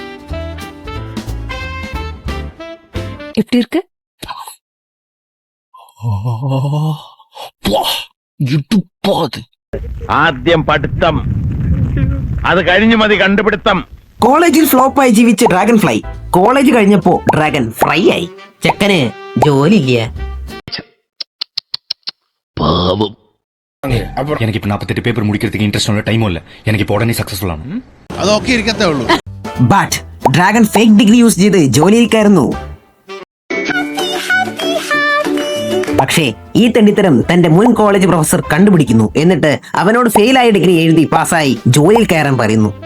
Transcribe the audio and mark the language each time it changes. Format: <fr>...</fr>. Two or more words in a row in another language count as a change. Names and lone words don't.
<ml>ആദ്യം പഠിത്തം, അത് കഴിഞ്ഞു മതി കണ്ടുപിടുത്തം. കോളേജിൽ ഫ്ലോപ്പായി ജീവിച്ച ഡ്രാഗൺ ഫ്ലൈ കോളേജ് കഴിഞ്ഞപ്പോ ഡ്രാഗൺ ഫ്രൈ ആയി. ചെക്കന് ജോലിയില്ല.</ml> <ta>எனக்கு இப்ப 48 பேப்பர் முடிக்கிறதுக்கு இன்ட்ரெஸ்ட் உள்ள டைமும் இல்ல. எனக்கு இப்ப உடனே சக்சஸ்ஃபுல் ஆகணும்.</ta> <ml>അതൊക്കെ ഇരിക്കത്തേ ഉള്ളൂ. ബട്ട് ഡ്രാഗൺ</ml> <en>fake degree use</en> <ml>ചെയ്ത് ജോലിയിൽ കയറുന്നു. പക്ഷേ ഈ തെണ്ടിത്തരം തന്റെ മുൻ കോളേജ് പ്രൊഫസർ കണ്ടുപിടിക്കുന്നു. എന്നിട്ട് അവനോട് ഫെയിലായ ഡിഗ്രി എഴുതി പാസ്സായി ജോലിയിൽ കയറാൻ പറയുന്നു.</ml>